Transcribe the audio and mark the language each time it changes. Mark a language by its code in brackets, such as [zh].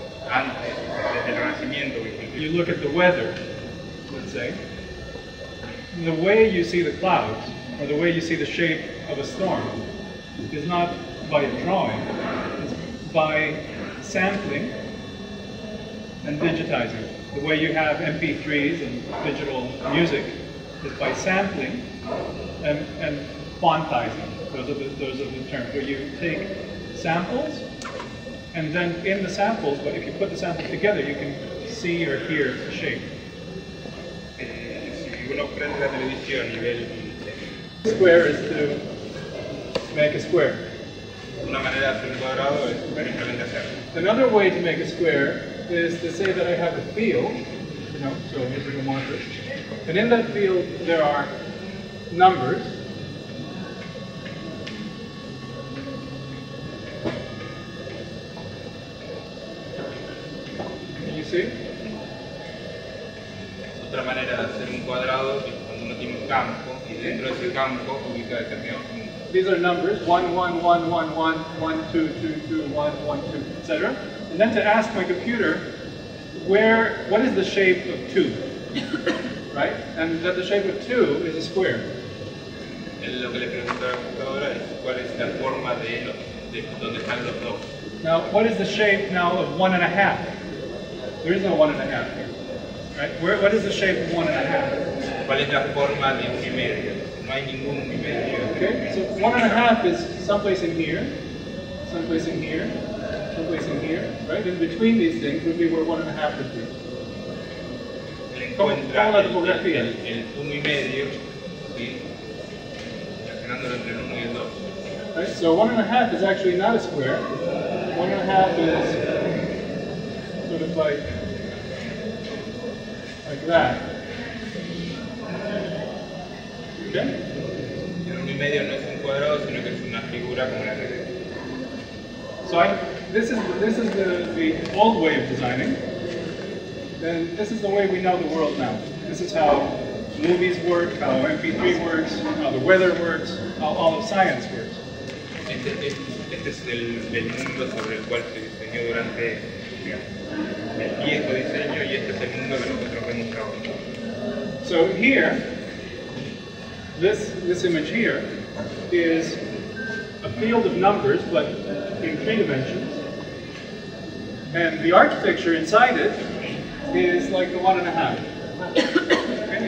[es] Antes, desde el Renacimiento, [en] you look at the weather, let's say, the way you see the clouds, or the way you see the shape of a storm, is not by a drawing, it's by sampling and digitizing. The way you have MP3s and digital music is by sampling and quantizing. Those are the terms, where you take samples, and then in the samples, but if you put the samples together, you can see or hear the shape. [es] Si uno prende la televisión y ve [en] Square is to make a square. [es] una manera de hacer un cuadrado es simplemente hacerlo. [en] Another way to make a square is to say that I have a field, so here's a marker, and in that field there are numbers. Can you see? [es] Otra manera de hacer un cuadrado es cuando uno tiene un campo y dentro de ese campo ubica determinados números. [en] These are numbers, 1, 1, 1, 1, 1, 1, 2, 2, 2, 1, 1, 2, etc. And then to ask my computer, what is the shape of 2? Right? And that the shape of 2 is a square. [es] Lo que le pregunto a la computadora es cuál es la forma de donde están los dos. [en] Now, what is the shape now of 1.5? There is no 1.5 here. Right? What is the shape of 1.5? [es] ¿Cuál es la forma de 1,5? No hay ningún 1,5. [en] Okay, so 1.5 is someplace in here, someplace in here, someplace in here, right? In between these things would be where 1.5 would be. [es] Él encuentra ¿Cómo la topografía? el 1,5, ¿sí? Relacionándolo entre el 1 y el 2. [en] Right? So 1.5 is actually not a square. 1.5 is sort of like that. Okay? [es] El 1,5 no es un cuadrado, sino que es una figura como la que ve. [en] So this is the old way of designing. And this is the way we know the world now. This is how movies work, how MP3 works, how the weather works, how all of science works. [es] Este es el mundo sobre el cual se diseñó durante, digamos, el viejo diseño, y este es el mundo que nosotros vemos ahora. [en] So here, this image here is a field of numbers, but in 3 dimensions. And the architecture inside it is like the 1.5. Okay?